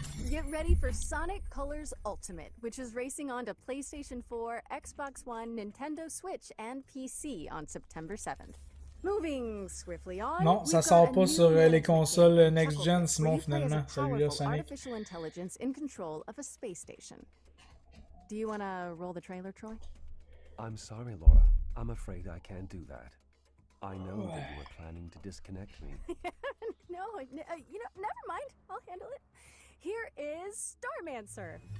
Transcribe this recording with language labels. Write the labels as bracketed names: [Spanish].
[English] Get ready for Sonic Colors Ultimate, which is racing on to PlayStation 4, Xbox One, Nintendo Switch, and PC on September 7th. Moving swiftly on. [French] Non, ça sort pas sur les consoles next-gen, Simon, finalement, celui-là, Sonic. [English] Artificial intelligence in control of a space station. Do you want to roll the trailer, Troy? I'm sorry, Laura. I'm afraid I can't do that. I know that you were planning to disconnect me. No, never mind. I'll handle it. Here is Starmancer.